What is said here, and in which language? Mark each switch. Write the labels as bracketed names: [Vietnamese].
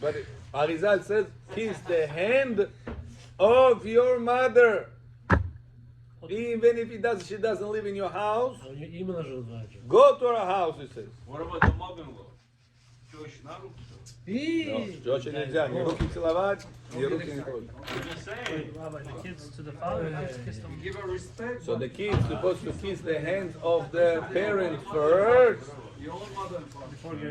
[English] But Arizal says, kiss the hand of your mother. Even if she doesn't live in your house, go to her house, he says. What about the mother-in-law? [Russian] Josh нельзя, ни руки целовать, ни руки не трогать. [English] Rabbi, the kids to the father have to kiss them. give a respect? So the kids supposed to kiss the hands of the parents first, Your own mother and father.